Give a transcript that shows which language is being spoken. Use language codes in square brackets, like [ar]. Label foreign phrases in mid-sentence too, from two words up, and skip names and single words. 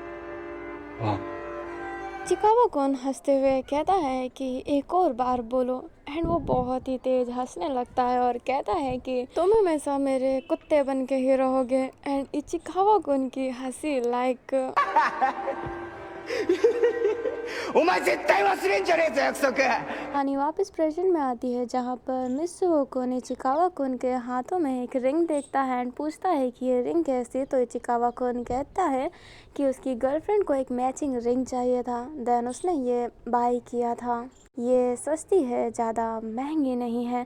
[hi] चिकावा कुन हंसते हुए कहता है कि एक और बार बोलो एंड वो बहुत ही तेज हंसने लगता है और कहता है कि तुम हमेशा मेरे कुत्ते बन के ही रहोगे। एंड इचिकावा कुन की हंसी लाइक [ja] お前絶対忘れんじゃねえぞ約束。 [hi] कहानी वापस प्रेजेंट में आती है जहाँ पर मित्सुओ कुन इचिकावा कुन के हाथों में एक रिंग देखता है एंड पूछता है कि ये रिंग कैसी। तो इचिकावा कुन कहता है कि उसकी गर्लफ्रेंड को एक [en] matching ring [hi] चाहिए था, देन उसने ये बाय किया था। ये सस्ती है, ज़्यादा महंगी नहीं है।